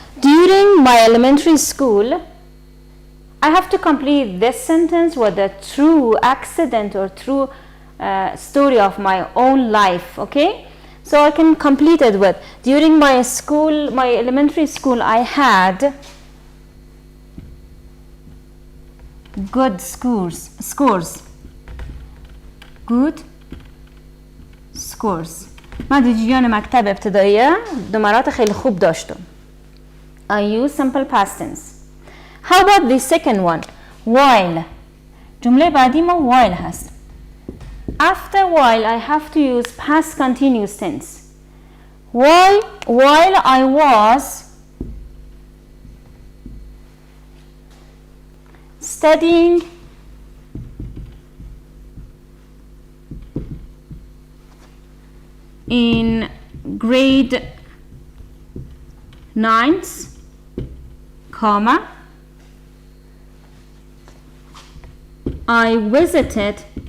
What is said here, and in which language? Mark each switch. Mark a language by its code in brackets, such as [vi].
[en] During my elementary school, I have to complete this sentence with a true accident or true story of my own life, okay? So I can complete it with, during my elementary school, I had good scores. Good scores. [fa] من در جریان مکتب ابتدایی نمرات خیلی خوب داشتم. [en] I use simple past tense. How about the second one? While. [fa] جمله بعدی ما while هست. [en] After while I have to use past continuous tense. while I was studying in grade 9, comma, I visited